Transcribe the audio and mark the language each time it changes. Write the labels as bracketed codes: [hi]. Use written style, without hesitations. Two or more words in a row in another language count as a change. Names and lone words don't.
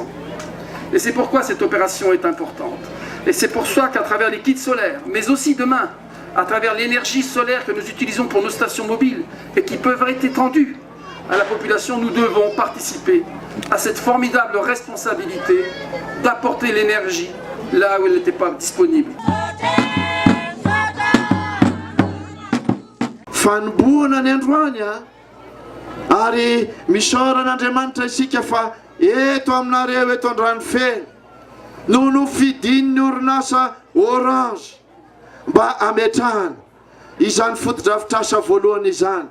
[fr] Et c'est pourquoi cette opération est importante. Et c'est pour ça qu'à travers les kits solaires, mais aussi demain, à travers l'énergie solaire que nous utilisons pour nos stations mobiles et qui peuvent être étendues à la population, nous devons participer à cette formidable responsabilité d'apporter l'énergie là où elle n'était pas disponible. [mg] Fanboana ny androany ary misaoran'Andriamanitra isika fa eto aminareo eto andrano feno no nofidin'ny orinasa Orange mba ametrahana izany fotodrafitrasa voalohany izany.